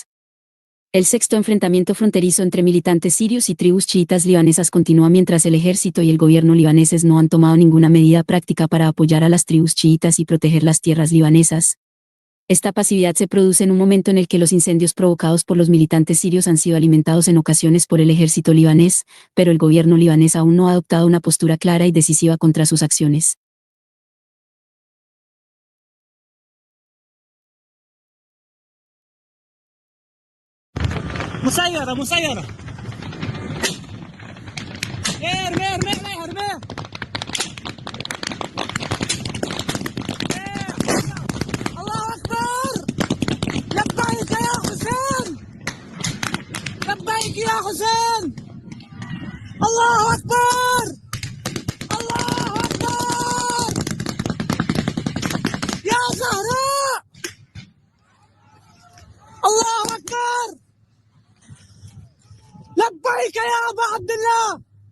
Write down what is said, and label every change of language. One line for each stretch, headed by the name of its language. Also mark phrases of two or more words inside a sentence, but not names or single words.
Spanish: El sexto enfrentamiento fronterizo entre militantes sirios y tribus chiitas libanesas continúa mientras el ejército y el gobierno libaneses no han tomado ninguna medida práctica para apoyar a las tribus chiitas y proteger las tierras libanesas. Esta pasividad se produce en un momento en el que los incendios provocados por los militantes sirios han sido alimentados en ocasiones por el ejército libanés, pero el gobierno libanés aún no ha adoptado una postura clara y decisiva contra sus acciones.
Arabic: مسيرة مسيرة ارمي ارمي ارمي ارمي الله أكبر لبيك يا حسين لبيك يا حسين الله أكبر الله أكبر يا زهراء الله أكبر لبيك يا أبا عبد الله.